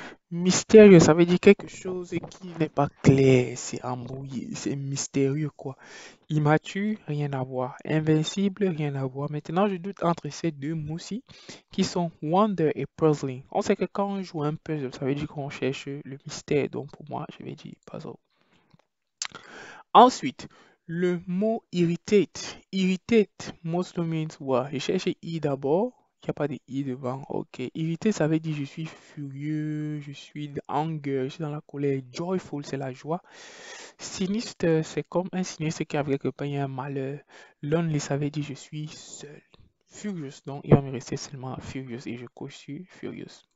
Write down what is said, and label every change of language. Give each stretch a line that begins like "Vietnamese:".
French: Mystérieux, ça veut dire quelque chose qui n'est pas clair, c'est embrouillé, c'est mystérieux, quoi. Immature, rien à voir. Invincible, rien à voir. Maintenant, je doute entre ces deux mots-ci qui sont wonder et puzzling. On sait que quand on joue un puzzle, ça veut dire qu'on cherche le mystère. Donc, pour moi, je vais dire puzzle. Ensuite, le mot irritate.
English: Irritate mostly means what?
French: J'ai cherché i d'abord. Il n'y a pas de i devant. Ok. Irrité, ça veut dire je suis furieux, je suis anger, je suis dans la colère. Joyful, c'est la joie. Sinistre, c'est comme un sinistre qui avec quelque part il y a un malheur. Lonely, ça veut dire je suis seul. Furious, donc il va me rester seulement furious et je coche sur furious.